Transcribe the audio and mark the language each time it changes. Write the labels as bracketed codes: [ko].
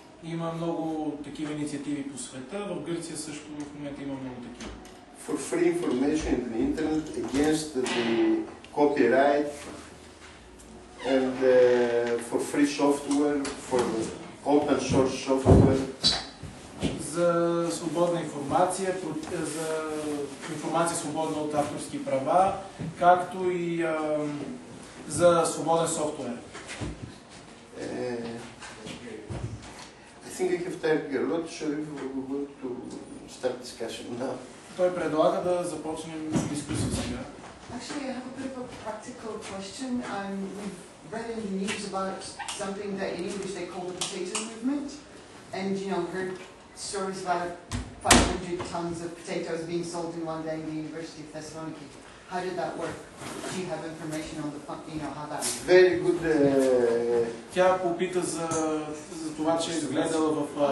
[bg] Има много такива инициативи по света. В Гърция също в момента има много такива. [en] For free information in the internet, against the copyright, and for free software, for open source software. За свободна информация, за информация свободна от авторски права, както и за свободен софтуер. I think I have typed a lot, so if we want to start discussion now. [bg] Той предлага да започнем дискусия сега. [en] Actually, I have a bit of a practical question. We've read in the news about something that in English they call the potato movement, and heard stories about 500 tons of potatoes being sold in one day in the University of Thessaloniki. How did that work? Do you have information on the how that? Very good. [bg] Тя попита за това, че е гледала в...